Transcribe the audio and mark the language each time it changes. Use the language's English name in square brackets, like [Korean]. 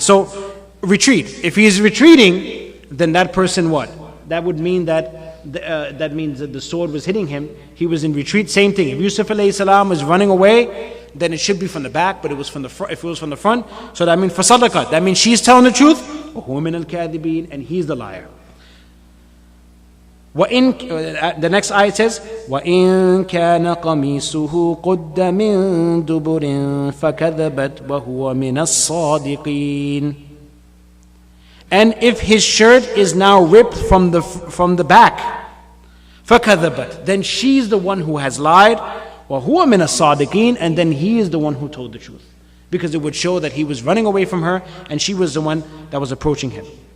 [English] So retreat. If he is retreating, then that person what? That would mean that means that the sword was hitting him. He was in retreat. Same thing. If Yusuf alayhi salam was running away, then it should be from the back, but it was from the front. If it was from the front, so that means fasadaqat. That means she's telling the truth. And he's the liar. [Arabic] The next ayat says, وَإِن كَانَ قَمِيصُهُ قُدَّ مِن دُبُرٍ فَكَذَبَتْ وَهُوَ مِنَ الصَّادِقِينَ. [English] And if his shirt is now ripped from the back, [Arabic] فَكَذَبَتْ, [English] then she's the one who has lied, [Arabic] وَهُوَ مِنَ الصَّادِقِينَ, [English] and then he is the one who told the truth. Because it would show that he was running away from her, and she was the one that was approaching him.